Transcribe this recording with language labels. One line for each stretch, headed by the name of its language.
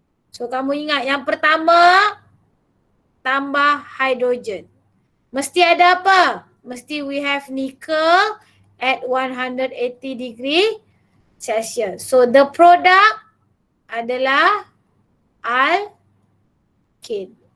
Malay: So kamu ingat yang pertama tambah hydrogen. Mesti ada apa? Mesti
English: we have nickel at 180 degree Celsius. So the product
Malay: adalah
English: alkane.